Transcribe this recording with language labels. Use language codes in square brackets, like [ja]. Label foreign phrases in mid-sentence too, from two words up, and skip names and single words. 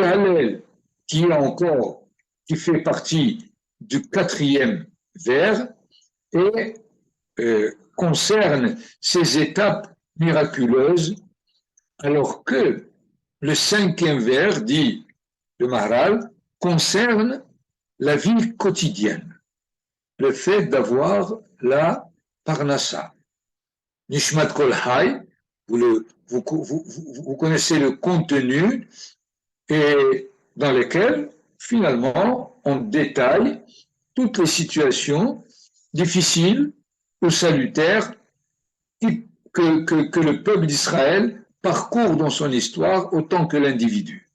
[fr] Hallel qui fait partie du 4e vers et concerne ces étapes miraculeuses, alors que le 5e vers, dit le Maharal, concerne la vie quotidienne, le fait d'avoir la parnassa. Nishmat Kol Hay, vous connaissez le contenu, et dans lequel, finalement, on détaille toutes les situations difficiles ou salutaires que le peuple d'Israël parcourt dans son histoire autant que l'individu.